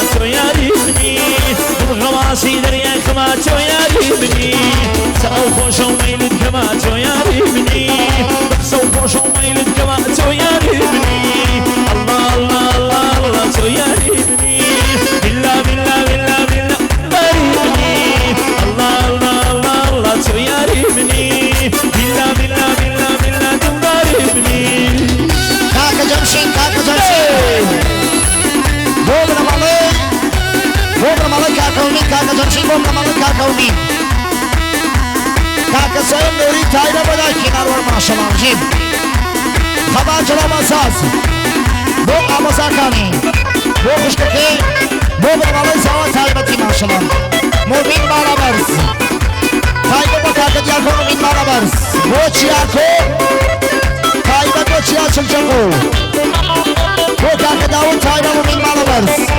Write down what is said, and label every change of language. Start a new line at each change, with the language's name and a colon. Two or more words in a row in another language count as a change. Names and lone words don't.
Central Kurdish: تۆ یاری منی دڵخەواسی دەریای خەمە تۆ یاری منی چاو خۆشە و مەیلت کەمە تۆ یاری منی بەقسە و خۆشە و مەیلت کەمە تۆ یاری منی الله الله الله الله تۆ یاری منی بالله بالله بالله بالله باری منی الله الله الله الله تۆ یاری منی بالله بالله بالله بالله دنبالي ابني کاکە جەمشین کاکە جەمشین بۆ بنەماڵەی کاکە ئومید کاکە جەمشین بۆ بنەماڵەی کاکە ئومید کاکە سەیم نووری تایبە بۆ دایکی ناڕوەر ماشەڵڵا ژیب خەبات جەڵام ئەساس بۆ ئامۆزاکانی بۆ خوشکەکەی بۆ بنەماڵەی زەوا تایبەتی ماشەڵڵا موبین باڵابەرز تایبە بۆ کاکە دیاکۆ موبین باڵابەرز بۆ چیاکۆ تایبەت بۆ چیا چلجەقۆ بۆ کاکە داوود تایبە موبین باڵابەرز